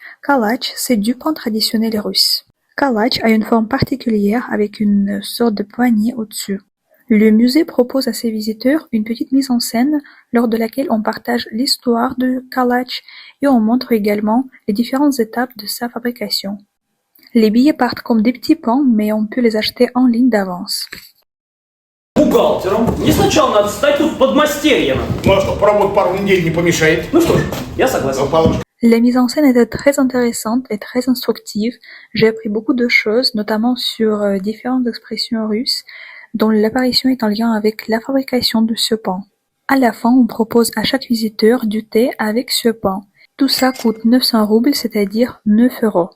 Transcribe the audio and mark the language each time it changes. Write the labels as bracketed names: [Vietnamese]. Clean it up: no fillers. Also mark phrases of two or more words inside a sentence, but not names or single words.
[French] Kalach, c'est du pain traditionnel russe. Kalach a une forme particulière avec une sorte de poignée au-dessus. Le musée propose à ses visiteurs une petite mise en scène lors de laquelle on partage l'histoire de Kalach et on montre également les différentes étapes de sa fabrication. Les billets partent comme des petits pains, mais on peut les acheter en ligne d'avance. [Russian] Бухгалтером. Не сначала надо стать тут подмастерьем. Ну а что, поработать пару недель не помешает? Ну что ж, я согласен. [French] La mise en scène était très intéressante et très instructive. J'ai appris beaucoup de choses, notamment sur différentes expressions russes, dont l'apparition est en lien avec la fabrication de ce pain. À la fin, on propose à chaque visiteur du thé avec ce pain. Tout ça coûte 900 roubles, c'est-à-dire 9 euros.